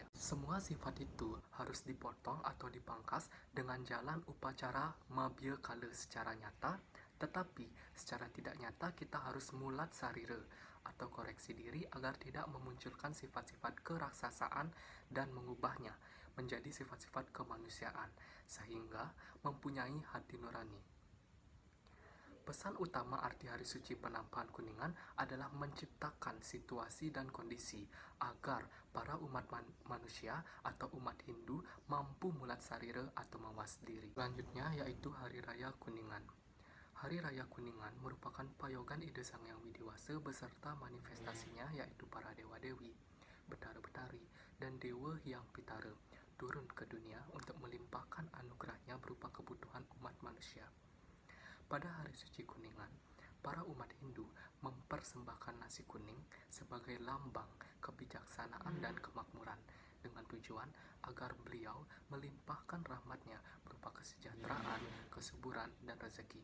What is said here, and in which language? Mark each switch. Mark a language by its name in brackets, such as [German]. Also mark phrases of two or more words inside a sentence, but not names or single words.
[Indonesian] Semua sifat itu harus dipotong atau dipangkas dengan jalan upacara mabya kala secara nyata, tetapi secara tidak nyata kita harus mulat sarira atau koreksi diri agar tidak memunculkan sifat-sifat keraksasaan dan mengubahnya menjadi sifat-sifat kemanusiaan, sehingga mempunyai hati nurani. Pesan utama arti Hari Suci Penampahan Kuningan adalah menciptakan situasi dan kondisi agar para umat manusia atau umat Hindu mampu mulat sarira atau mawas diri. Selanjutnya yaitu Hari Raya Kuningan. Hari Raya Kuningan merupakan payogan ide Sang Hyang Widiwasa beserta manifestasinya yaitu para dewa-dewi, betara-betari, dan dewa Hyang Pitara turun ke dunia untuk melimpahkan anugerahnya berupa kebutuhan umat manusia. Pada Hari Suci Kuningan, para umat Hindu mempersembahkan nasi kuning sebagai lambang kebijaksanaan dan kemakmuran dengan tujuan agar beliau melimpahkan rahmatnya berupa kesejahteraan, kesuburan, dan rezeki.